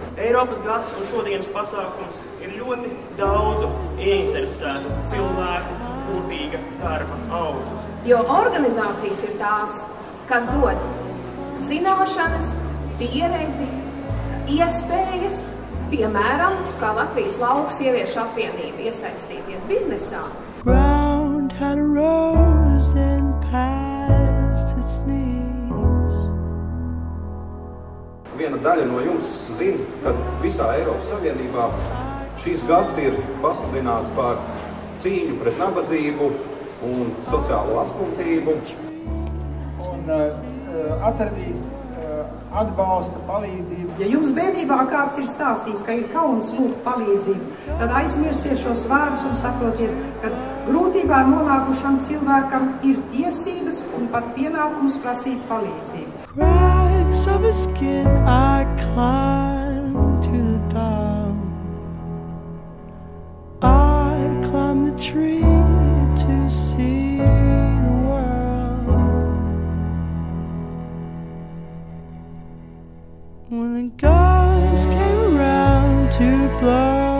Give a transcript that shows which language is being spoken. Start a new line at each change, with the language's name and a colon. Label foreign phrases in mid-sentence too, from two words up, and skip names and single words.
Latvian: Eiropas gads un šodienas pasākums ir ļoti daudzu ieinteresētu cilvēku kopīga darba augurs. Jo organizācijas ir tās, kas dod zināšanas, pieredzi, iespējas, piemēram, kā Latvijas lauku sieviešu apvienība iesaistīties biznesā.
English: Ground had rose and past its knees.
Latvian: Viena daļa no jums zina, ka visā Eiropas Savienībā šīs gads ir pasludināts par cīņu pret nabadzību un sociālo atstumtību. Un atradīs atbalstu, palīdzību. Ja jums bērnībā kāds ir stāstījis, ka ir kauns lūgt palīdzību, tad aizmirsiet šos vārdus un saprotiet, ka grūtībā nonākušam cilvēkam ir tiesības un pat pienākums prasīt palīdzību.
English: Cracks of his skin I climbed to the top. I climbed the tree to see the world. When the guys came around to blow